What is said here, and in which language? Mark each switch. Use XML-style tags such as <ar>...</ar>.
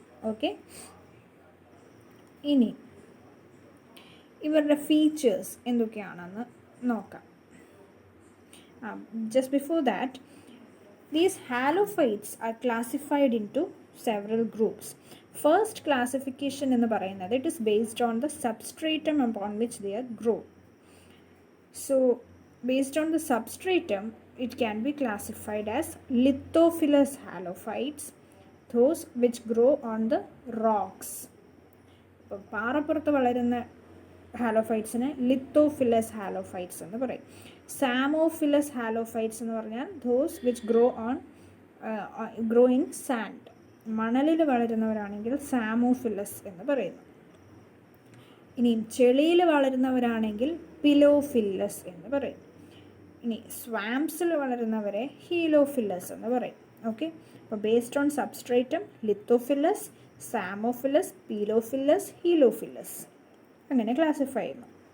<ml>Okay, ഇനി ഇവരുടെ features എന്തൊക്കെയാണെന്ന് നോക്കാം.</ml> <en>Just before that, these halophytes are classified into several groups. First classification</en> <ml>എന്ന് പറയുന്നത്,</ml> <en>it is based on the substratum upon which they are grown. So based on the substratum, it can be classified as lithophilous halophytes, those which grow on the rocks.</en> <ml>ഇപ്പോൾ പാറപ്പുറത്ത് വളരുന്ന ഹാലോഫൈറ്റ്സിനെ ലിത്തോഫിലസ് ഹാലോഫൈറ്റ്സ് എന്ന് പറയും. സാമോഫിലസ് ഹാലോഫൈറ്റ്സ് എന്ന് പറഞ്ഞാൽ</ml> <en>those which grow in sand.</en> <ml>മണലിൽ വളരുന്നവരാണെങ്കിൽ സാമോഫിലസ് എന്ന് പറയുന്നു. ഇനിയും ചെളിയിൽ വളരുന്നവരാണെങ്കിൽ പിലോഫില്ലസ് എന്ന് പറയും. ഇനി സ്വാംപ്സിൽ വളരുന്നവരെ ഹീലോഫില്ലസ് എന്ന് പറയും. ഓക്കെ, അപ്പോൾ ബേസ്ഡ് ഓൺ സബ്സ്ട്രേറ്റം ലിത്തോഫില്ലസ്, സാമോഫില്ലസ്, പീലോഫില്ലസ്, ഹീലോഫില്ലസ് അങ്ങനെ ക്ലാസിഫൈ ചെയ്യുന്നു.</ml>